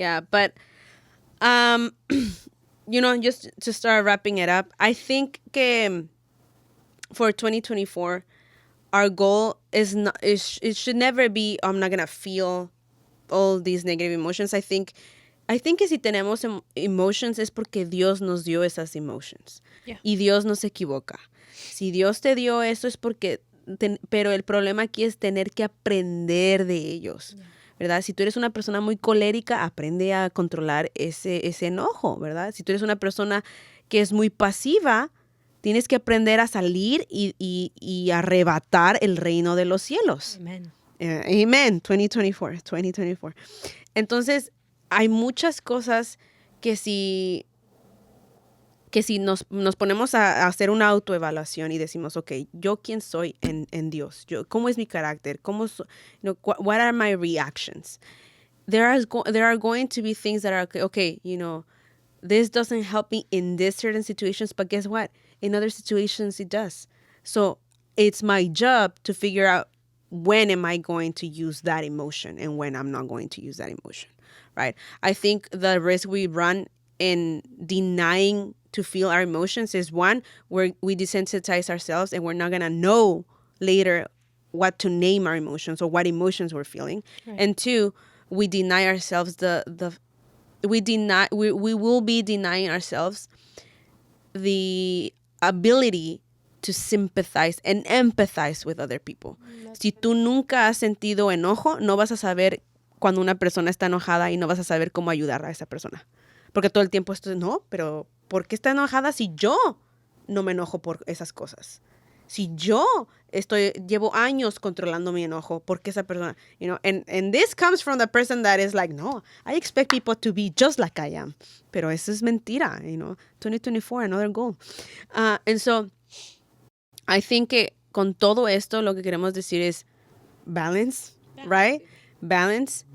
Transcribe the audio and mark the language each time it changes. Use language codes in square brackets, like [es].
[en] But, just to start wrapping it up, I think for 2024, our goal is not, it should never be, I'm not going to feel all these negative emotions. I think [es] que si tenemos emotions es porque Dios nos dio esas emotions. [en] Yeah. [es] Y Dios no se equivoca. Si Dios te dio eso es porque... pero el problema aquí es tener que aprender de ellos, ¿verdad? Si tú eres una persona muy colérica, aprende a controlar ese enojo, ¿verdad? Si tú eres una persona que es muy pasiva, tienes que aprender a salir y arrebatar el reino de los cielos. Amen. Amen. 2024. Entonces, hay muchas cosas que si nos ponemos a hacer una autoevaluación y decimos, ok, ¿yo quién soy en Dios? ¿Cómo es mi carácter? [en] What are my reactions? There are going to be things that are, okay, this doesn't help me in this certain situations, but guess what? In other situations, it does. So it's my job to figure out when am I going to use that emotion and when I'm not going to use that emotion, right? I think the risk we run in denying to feel our emotions is one, where we desensitize ourselves and we're not going to know later what to name our emotions or what emotions we're feeling. Right. And two, we deny ourselves we will be denying ourselves the ability to sympathize and empathize with other people. [es] Si tú nunca has sentido enojo, no vas a saber cuando una persona está enojada y no vas a saber cómo ayudar a esa persona. Porque todo el tiempo esto es, no, pero ¿por qué está enojada si yo no me enojo por esas cosas? Si yo llevo años controlando mi enojo, ¿por qué esa persona? [en] And this comes from the person that is like, no, I expect people to be just like I am. [es] Pero eso es mentira, 2024, [en] another goal. And so, I think [es] que con todo esto lo que queremos decir es balance, [en] right? [es] Balance.